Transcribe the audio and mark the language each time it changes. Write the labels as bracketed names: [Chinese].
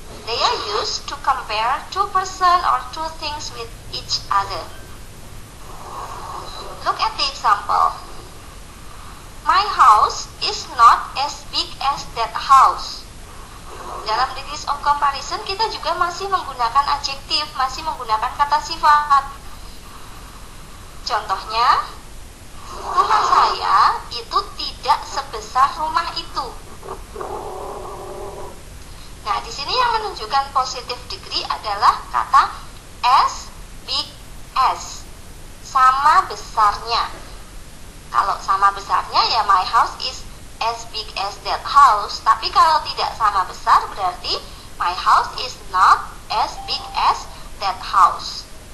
[English] They are used to compare two person or two things with each other. Look at the example. My house is not as big as that house. [Indonesian] Dalam [English] degrees of comparison [Indonesian] comparison kita juga masih menggunakan adjektif, masih menggunakan kata sifat. Contohnya, rumah saya itu tidak sebesar rumah itu. Nah, di sini yang menunjukkan positive degree adalah kata [English] as big as, [Indonesian] sama besarnya. Kalau sama besarnya ya [English] my house is as big as that house. [Indonesian] Tapi kalau tidak sama besar berarti [English] my house is not as big as that house.